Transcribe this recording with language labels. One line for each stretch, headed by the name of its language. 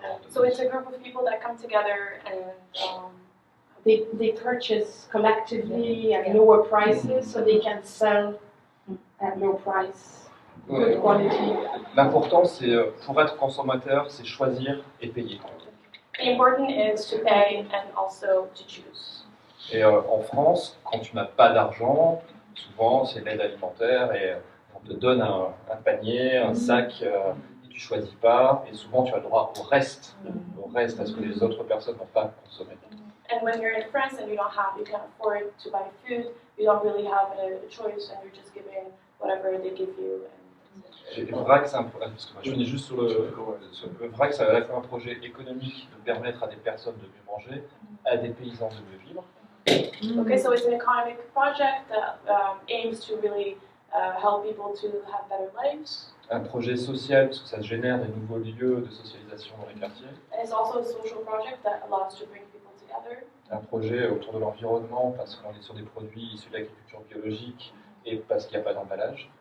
English: So it's a group of people that come together and They purchase collectively at lower prices so they can sell at low price, good quality.
French: L'important, c'est pour être consommateur, c'est choisir et payer.
English: the important is to pay and also to choose.
French: Et en France, quand tu n'as pas d'argent, souvent c'est l'aide alimentaire et on te donne un panier, un sac, et tu choisis pas, et souvent tu as le droit au reste, à ce que les autres personnes n'ont pas consommé.
English: And when you're in France and you can't afford to buy food, you don't really have a choice and you're just given whatever they give you.
French: Et VRAC, c'est parce que moi je finis juste sur le VRAC, c'est à la fois un projet économique de permettre à des personnes de mieux manger, à des paysans de mieux vivre.
English: Okay, so it's an economic project that aims to really help people to have better lives.
French: Un projet social, parce que ça génère des nouveaux lieux de socialisation dans les quartiers.
English: And it's also a social project that allows to bring people together.
French: Un projet autour de l'environnement, parce qu'on est sur des produits issus de l'agriculture biologique et parce qu'il n'y a pas d'emballage.